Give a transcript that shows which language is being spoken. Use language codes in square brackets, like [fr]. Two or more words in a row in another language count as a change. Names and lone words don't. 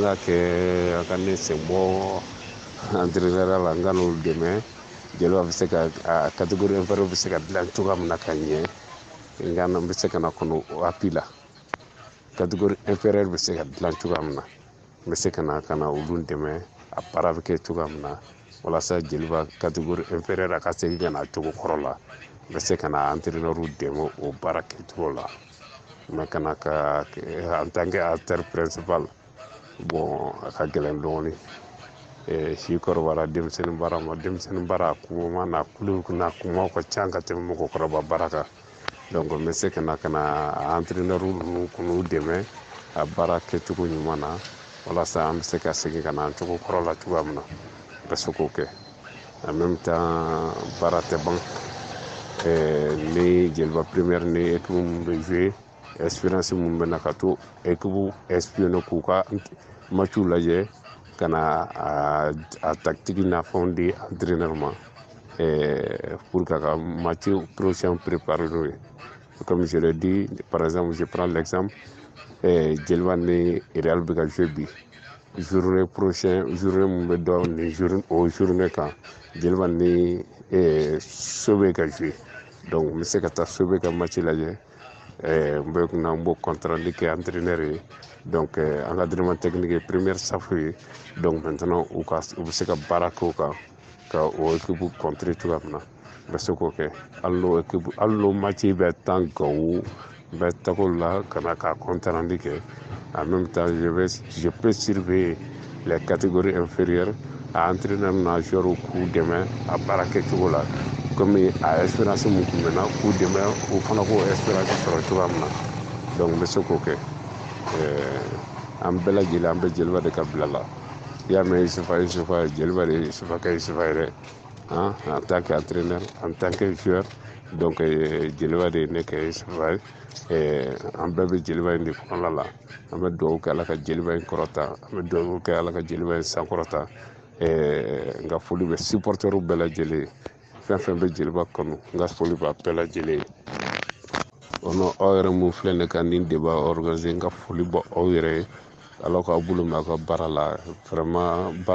[bm] ka kɛ a ka ne sen bɔ entraîneur la n ka n'olu dɛmɛ jeliba bɛ se ka [fr] catégorie inférieure [bm] bɛ se ka dilan cogoya min na ka ɲɛ nka n bɛ se ka na kɔnɔ o appui la [fr] catégorie inférieure [bm] bɛ se ka dilan cogoya min na n bɛ se ka na olu dɛmɛ a baara bɛ kɛ cogoya min na walasa jeliba [fr] catégorie inférieure [bm] a ka segin ka na cogo kɔrɔ la n bɛ se ka na entraîneur dɛmɛ o baara kɛcogo la mais kana ka [fr] en tant que acteur principal [bm] bon a ka gɛlɛn dɔɔni si kɔrɔbayara denmisɛnnin baara ma denmisɛnnin baara kuma n'a kumaw ka ca ka tɛmɛ mɔgɔkɔrɔba baara kan donc n bɛ se ka na entraîneur ninnu k'u dɛmɛ a baara kɛcogo ɲuman na walasa an bɛ se ka segin ka na an cogo kɔrɔ la cogoya min na n bɛ se k'o kɛ [fr] en même temps [bm] baara tɛ ban ni jeliba première ni équipe mun bɛ jouer expérience mun bɛ na ka to équipe espionner k'u ka matchw lajɛ ka na a tactique n'a fɛnw di entraîneur ma pour k'a ka [fr] match prochain [bm] préparer n'o ye [fr] comme je l'ai dit par exemple je prends l'exemple [bm] jeliba ni Real bɛ ka jouer bi [fr] journée prochain journée [bm] mun bɛ dɔn ni journée kan jeliba ni so bɛ ka jouer donc n bɛ se ka taa so bɛ ka match lajɛ n b'o contrat kɛ entraîneur ye donc [fr] encadrement technique [bm] ye première staff ye donc maintenant u bɛ se ka baara k'o kan ka o équipe contrer cogoya min na n bɛ se k'o kɛ hali n'o match bɛ tan Gawo n bɛ taga la ka na ka contrat kɛ [fr] en même temps je peux surveiller les catégories inférieures [bm] a entraîneur n'a joueur k'u dɛmɛ a baara kɛcogo la comme a expérience mun tun bɛ na k'u dɛmɛ o fana k'o expérience sɔrɔ cogoya min na donc n bɛ se k'o kɛ an bɛɛ lajɛlen an bɛ jeliba de ka bila la i y'a mɛn Isufa jeliba de ye Isufa kɛ Isufa yɛrɛ [fr] en tant que entraîneur en tant que joueur [bm] donc jeliba de ye ne kɛ Isufa ye an bɛɛ bɛ jeliba in de kɔnɔna la an bɛ dugawu kɛ ala ka jeliba in kɔrɔta an bɛ dugawu kɛ ala ka jeliba in sankɔrɔta n ka foli bɛ supporters bɛɛ lajɛlen fɛn fɛn bɛ jeliba kɔnɔ n ka foli b'a bɛɛ lajɛlen aw yɛrɛ mun filɛ ne ka nin [fr] débat organiser [bm] n ka foli bɔ aw yɛrɛ ye ala k'aw bolo mɛn aw ka baara la vraiment baara